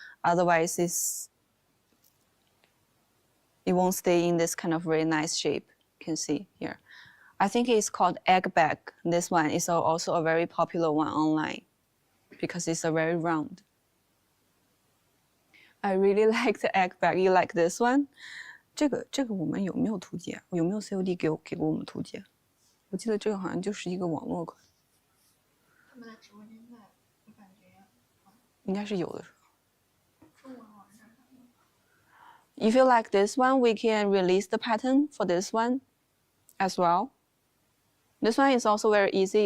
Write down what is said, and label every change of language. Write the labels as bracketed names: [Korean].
[English] Otherwise, it won't stay in this kind of very nice shape. You can see here. I think it's called egg bag. This one is also a very popular one online because it's a very round. I really like the egg bag. You like this one? [Chinese] 这个我们有没有图解？有没有 COD 给过我们图解？我记得这个好像就是一个网络款。他们在直播间卖，我感觉。应该是有的。中文网站上有。 [English] If you like this one, we can release the pattern for this one as well. This one is also very easy.